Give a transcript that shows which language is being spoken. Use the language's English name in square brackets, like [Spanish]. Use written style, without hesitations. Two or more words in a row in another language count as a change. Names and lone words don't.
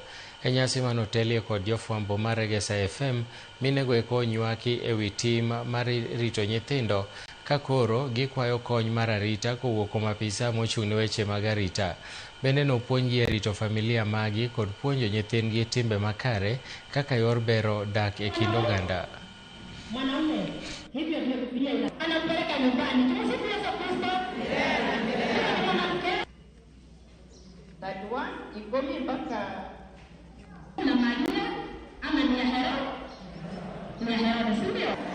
[Luo (Kenya and Tanzania)] E nyasi manotelie kod jofwambo mar Egesa FM, minego eko onywaki ewi tim mar rito nyithindo ka koro gikwayo kony mar arita kowuok kuom apisa mochung' ne weche mag arita. Bende nopuonjgi e rito familia magi kod puonjo nyithindgi timbe makare kaka yor bero dak e kind oganda. [Swahili] Mwanaume hivyo ndio Biblia anampeleka nyumbani. Tumsifu Yesu Kristo. Dadua ikomi mpaka na Maria ama ni Herode. Ni Herode sio?